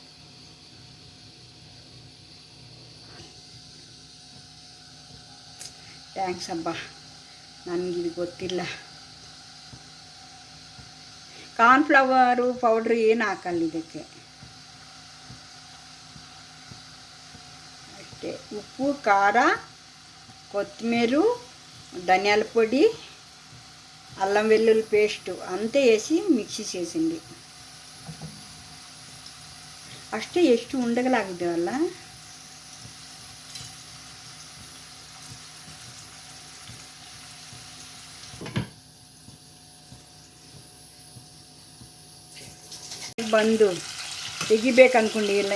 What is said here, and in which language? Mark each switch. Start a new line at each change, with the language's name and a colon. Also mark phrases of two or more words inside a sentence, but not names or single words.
Kannada: ಥ್ಯಾಂಕ್ಸ್ ಅಬ್ಬ, ನನಗಿದು ಗೊತ್ತಿಲ್ಲ.
English: cornflour powder
Kannada: ಏನು ಹಾಕಲ್ಲ ಇದಕ್ಕೆ. ಅಷ್ಟೇ ಉಪ್ಪು ಖಾರ
Telugu: కొత్తిమీర ధనియాల పొడి అల్లం వెల్లుల్లి పేస్ట్ అంతే వేసి మిక్సీ చేసింది.
Kannada: ಅಷ್ಟೇ. ಎಷ್ಟು ಉಂಡೆಗಳಾಗಿದ್ದಾವಲ್ಲ. ಬಂದು ತೆಗಿಬೇಕು ಅನ್ಕೊಂಡಿಲ್ಲ.